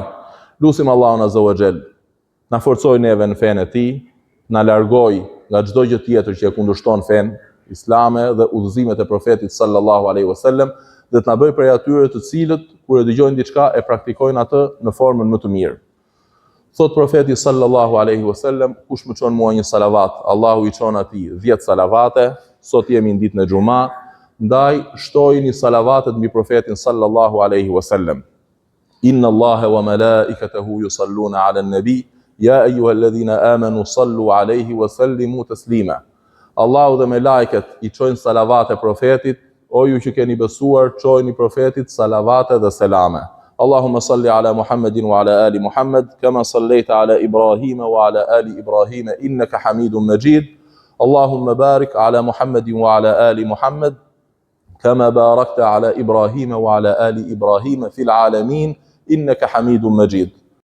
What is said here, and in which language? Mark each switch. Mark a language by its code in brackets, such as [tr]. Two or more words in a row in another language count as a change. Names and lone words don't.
[sq] Lutim Allahun [ar] عز وجل, [sq] na forcoj neve në fenë e Tij, na largoj nga çdo gjë tjetër që e kundërshton fenë islame dhe udhëzimet e profetit [ar] صلى الله عليه وسلم, [sq] dhe të na bëj prej atyre të cilët kur e dëgjojnë diçka e praktikojnë atë në formën më të mirë. Thot profeti [ar] صلى الله عليه وسلم, [sq] kush më çon mua një salavat, Allahu I çon atij 10 salavate. Sot jemi në ditën e Xuma, ndaj shtojini salavatet mbi profetin [ar] صلى الله عليه وسلم. إن الله وملائكته يصلون على النبي يا أيها الذين آمنوا صلوا عليه وسلموا تسليما. [sq] Allahu dhe me lajket I çojnë salavate profetit, o ju që keni besuar, çojini profetit salavate dhe selame. [ar] اللهم صل على محمد وعلى آل محمد كما صليت على إبراهيم وعلى آل إبراهيم إنك حميد مجيد. اللهم بارك على محمد وعلى آل محمد كما باركت على إبراهيم وعلى آل إبراهيم في العالمين إنك حميد مجيد.